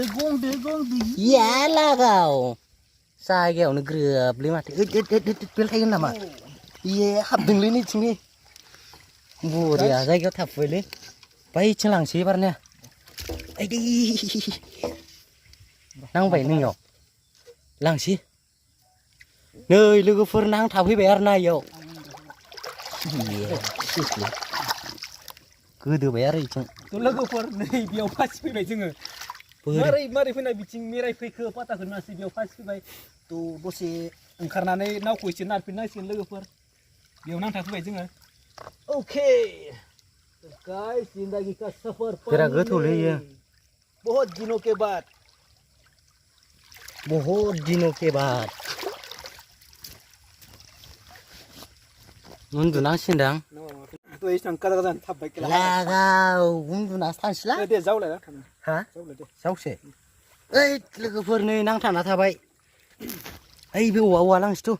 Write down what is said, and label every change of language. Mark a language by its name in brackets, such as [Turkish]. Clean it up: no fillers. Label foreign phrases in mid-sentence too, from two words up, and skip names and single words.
[Bodo] या लागाव जायगायावनो ग्रोबलै माथो बेलथायगोन नामा इये हाबदोंलै नैथिंनि बरिया जायगायाव थाफैबायलै बैथिं लांसै एबारनो आइदै नांबाय नोंनियाव लांसै नै लोगोफोर नांथाफैबाय आरो ना इयाव गोदोबाय आरो इथिं लोगोफोर नै बेयाव फासि फैबाय जोङो मारै फैनाय बिथिं मेराय फैखो पाताखौ नासै बेयाव फासि फैबाय थ' दसे ओंखारनानै नावखौ एसे नारफिननांसिगोन लोगोफोर बेयाव नांथाफैबाय जोङो [English] okay guys [Hindi] जिंदगी का सफर [Bodo] बिराद गोथौलै इयो [Hindi] बहुत दिनों के बाद [Bodo] उन्दुनांसिगोनदां लागाव उन्दुनासो थांसैलां दे जावलाय हा जावसे ओइ लोगोफोर नै नांथाना थाबाय ओइ बे औवा लांसैथ'